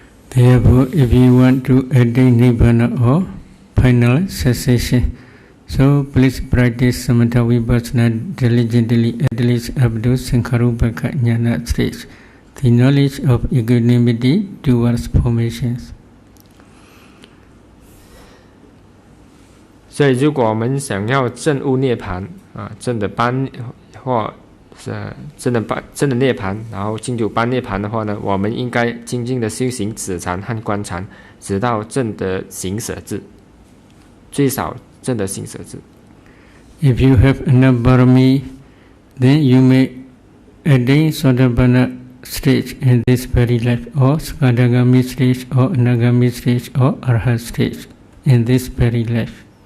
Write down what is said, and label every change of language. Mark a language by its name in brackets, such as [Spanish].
[English] Therefore, if you want to attain Nibbana or final cessation, so please practice Samatha Vipassana diligently, at least up to Sankharupaka Jnana stage, the knowledge of equanimity towards formations. [Chinese] 所以，如果我们想要证悟涅槃证的般或证的涅槃，然后进入般涅槃的话呢，我们应该精进的修行止禅和观禅，直到证得行舍智，最少证得行舍智。 [English] If you have enough parami, then you may attain Sotapanna stage in this very life, or Skandagami stage, or Anagami stage, or Arhat stage in this very life.